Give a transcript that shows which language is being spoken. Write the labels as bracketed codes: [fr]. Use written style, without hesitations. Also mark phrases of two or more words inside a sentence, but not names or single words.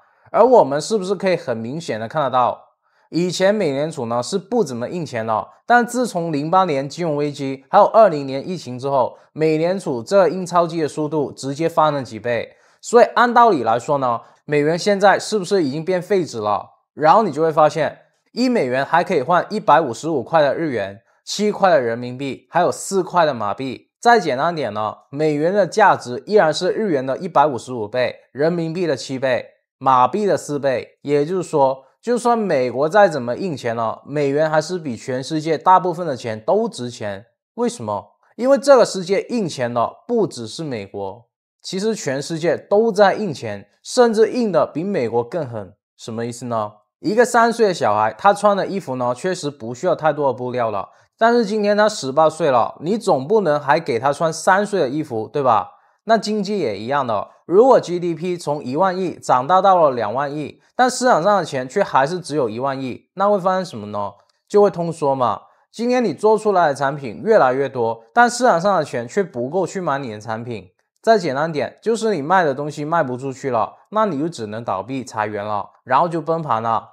[zh] 而我們是不是可以很明顯的看得到，以前美聯儲呢是不怎麼印錢的，但自從08年金融危機還有20年疫情之後，美聯儲這個印鈔機的速度直接翻了幾倍。所以按道理來說呢，美元現在是不是已經變廢紙了？然後你就會發現，1美元還可以換155塊的日元，7塊的人民幣，還有4塊的馬幣。再簡單點呢，美元的價值依然是日元的155倍，人民幣的7倍，馬幣的4倍。也就是說，就算美國再怎麼印錢了，美元還是比全世界大部分的錢都值錢。為什麼？因為這個世界印錢的不只是美國，其實全世界都在印錢，甚至印的比美國更狠。什麼意思呢？一個3歲的小孩，他穿的衣服呢，確實不需要太多的布料了。但是今天他18歲了，你總不能還給他穿3歲的衣服，對吧？那經濟也一樣的，如果 GDP 從1萬億長大到了2萬億，但市場上的錢卻還是只有1萬億，那會發生什麼呢？就會通縮嘛。今天你做出來的產品越來越多，但市場上的錢卻不夠去買你的產品。再簡單點，就是你賣的東西賣不出去了，那你就只能倒閉裁員了，然後就崩盤了。